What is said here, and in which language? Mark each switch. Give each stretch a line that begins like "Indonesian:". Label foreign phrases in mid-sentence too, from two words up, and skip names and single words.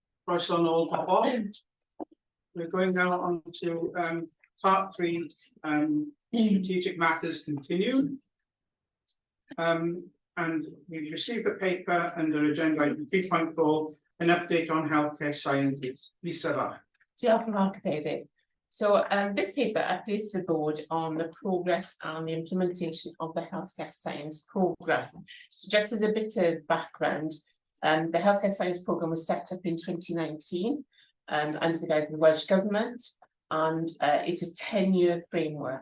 Welsh: croeso nôl pobol.
English: We're going now on to part 3, strategic matters continued. And we've received the paper under agenda item 3.4, an update on healthcare sciences. Lisa Bach.
Welsh: Diolch yn fawr, David.
English: So this paper updates the board on the progress and the implementation of the healthcare science programme. So just as a bit of background, the healthcare science programme was set up in 2019 under the guidance of the Welsh Government, and it's a 10-year framework.